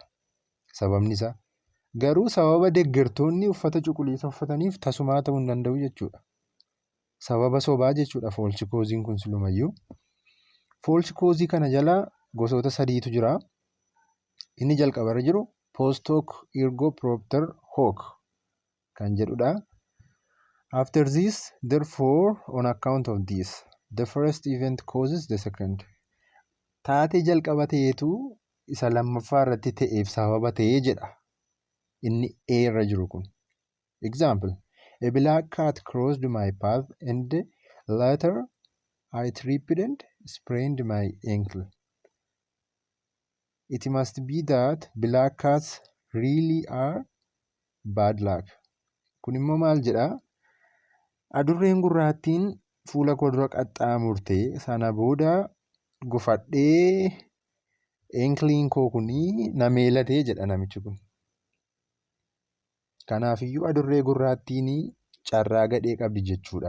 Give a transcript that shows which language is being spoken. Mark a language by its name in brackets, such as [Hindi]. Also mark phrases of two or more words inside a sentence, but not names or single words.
[Oromo] Sababni isaa garuu sababa deeggartoonni uffata cuquliisa uffataniif tasumaa ta'uu hin danda'u jechuudha. Sababa sobaa jechuudha [English] false cause'n [Oromo] kun silumayyuu. [English] False cause [Oromo] kana jala gosoota sadiitu jira. [Latin] Inni jalqabarra jiru post hoc ergo propter hoc kan jedhudha. [English] After this, therefore, on account of this, the first event causes the second. [Oromo] Taatee jalqaba ta'eetu isa lammaffaa irratti ta'eef sababa ta'ee jedha. Inni A irra jiru kun. [English] Example, a black cat crossed my path and later I tripped and sprained my ankle. It must be that black cats really are bad luck. [Oromo] Kun immoo maal jedhaa? Adurreen gurraattiin fuula koo dura qaxxaamurte sana booda gufadhee enkiliin koo kunii na meelatee jedha namichi kun. Kanaafiyyuu adurree gurraattiin carraa gadhee qabdi jechuudha.